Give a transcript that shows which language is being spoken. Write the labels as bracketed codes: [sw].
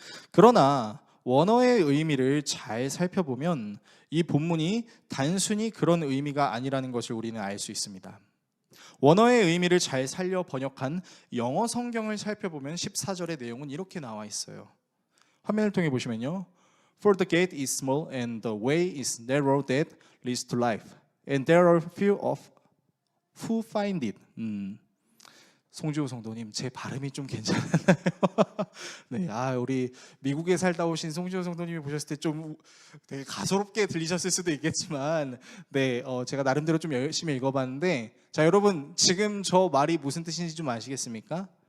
[ko] 그러나 원어의 의미를 잘 살펴보면 이 본문이 단순히 그런 의미가 아니라는 것을 우리는 알 수 있습니다. 원어의 의미를 잘 살려 번역한 영어 성경을 살펴보면 14절의 내용은 이렇게 나와 있어요. 화면을 통해 보시면요. [en] For the gate is small and the way is narrow that leads to life, and there are few of who find it. [ko] 송지호 성도님, 제 발음이 좀 괜찮나요? 네, 우리 미국에 살다 오신 송지호 성도님이 보셨을 때 좀 되게 가소롭게 들리셨을 수도 있겠지만, 네, 제가 나름대로 좀 열심히 읽어봤는데, 자, 여러분 지금 저 말이 무슨 뜻인지 좀 아시겠습니까?